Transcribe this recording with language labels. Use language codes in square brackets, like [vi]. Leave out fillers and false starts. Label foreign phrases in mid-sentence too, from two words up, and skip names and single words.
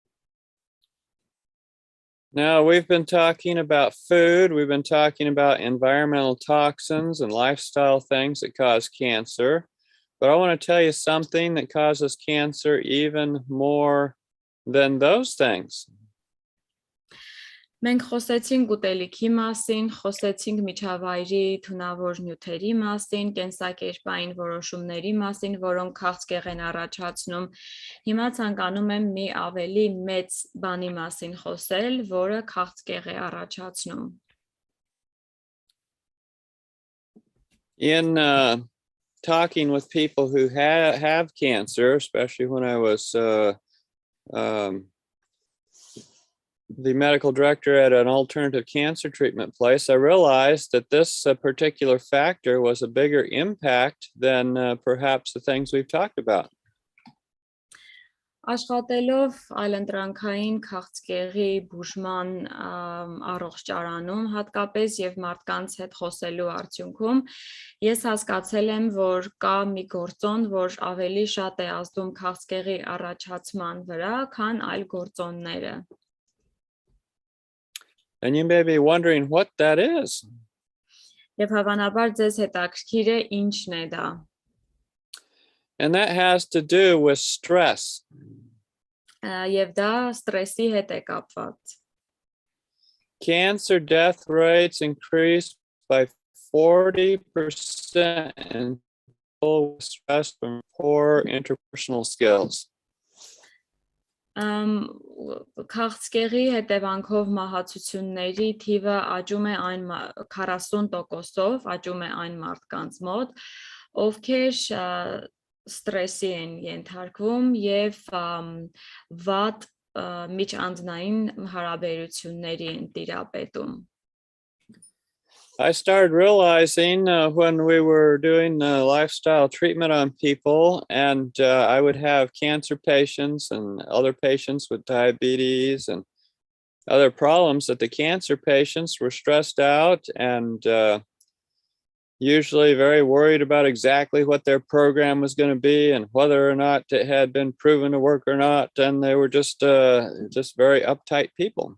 [en] Now, we've been talking about food, we've been talking about environmental toxins and lifestyle things that cause cancer. But I want to tell you something that causes cancer even more than those things. [hy] Մենք խոսեցինք ուտելիքի մասին, խոսեցինք միջավայրի թունավոր նյութերի մասին, կենսակերպային որոշումների մասին, որոնք քաղցկեղ են առաջացնում. Հիմա ցանկանում եմ մի ավելի մեծ բանի մասին խոսել, որը քաղցկեղ է առաջացնում. [en] In talking with people who have cancer, especially when I was the medical director at an alternative cancer treatment place, I realized that this particular factor was a bigger impact than perhaps the things we've talked about. [hy] Աշխատելով այլընտրանքային քաղցկեղի բուժման առողջարանում, հատկապես եւ մարդկանց հետ խոսելու արդյունքում, ես հասկացել եմ, որ կա մի գործոն, որ ավելի շատ է ազդում քաղցկեղի առաջացման վրա, քան այլ գործոնները։ [en] And you may be wondering what that is. [hy] Եվ հավանաբար ձեզ հետաքրքիր է ինչն է դա։ [en] And that has to do with stress. [hy] Եվ դա ստրեսի հետ է կապված։ [en] Cancer death rates increased by 40% in people with stress from poor interpersonal skills. [hy] Քաղցկեղի հետևանքով մահացությունների թիվը աճում է 40%-ով, աճում է այն մարդկանց մոտ, ովքեր ստրեսի են ենթարկվում եւ վատ միջանձնային հարաբերությունների են տիրապետում։ [en] I started realizing when we were doing lifestyle treatment on people, and I would have cancer patients and other patients with diabetes and other problems, that the cancer patients were stressed out and usually very worried about exactly what their program was going to be and whether or not it had been proven to work or not, and they were just very uptight people.